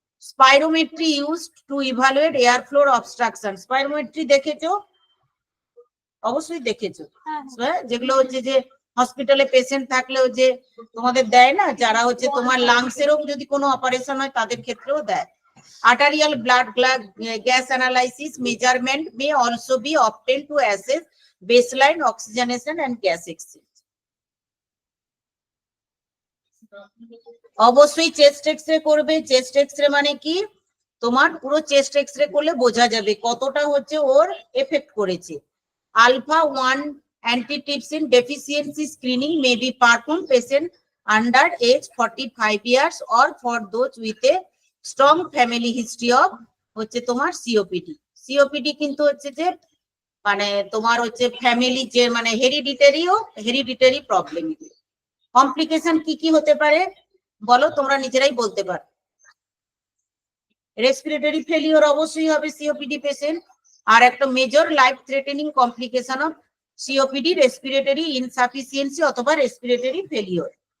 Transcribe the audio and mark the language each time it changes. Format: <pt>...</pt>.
<en>Spirometry used to evaluate air flow obstruction.</en> <bn>Spirometry দেখেছো? অবশ্যই দেখেছো। যেগুলো হচ্ছে যে হসপিটালে পেশেন্ট থাকলেও যে তোমাদের দেয় না, যারা হচ্ছে তোমার লাংসেরও যদি কোনো অপারেশন হয় তাদের ক্ষেত্রেও দেয়।</bn> <en>Arterial blood gas analysis measurement may also be obtained to assess baseline oxygenation and gas exchange.</en> <bn>অবশ্যই চেস্ট এক্সরে করবে। চেস্ট এক্সরে মানে কি তোমার পুরো চেস্ট এক্সরে করলে বোঝা যাবে কতটা হচ্ছে ওর এফেক্ট করেছে।</bn> <en>alpha 1 antitrypsin deficiency screening may be performed patient under age 45 years or for those with a strong family history of</en> <bn>হচ্ছে তোমার সিওপিডি। সিওপিডি কিন্তু হচ্ছে যে মানে তোমার হচ্ছে ফ্যামিলি যে মানে হেরিডিটারি প্রবলেম। কমপ্লিকেশন কি কি হতে পারে বলো, তোমরা নিজেরাই বলতে পারো। রেসপিরেটরি ফেলিওর অবশ্যই হবে সিওপিডি পেশেন্ট। আর একটা</bn> <en>major life threatening complication of COPD respiratory insufficiency</en> <bn>অথবা রেসপিরেটরি ফেলিওর।</bn>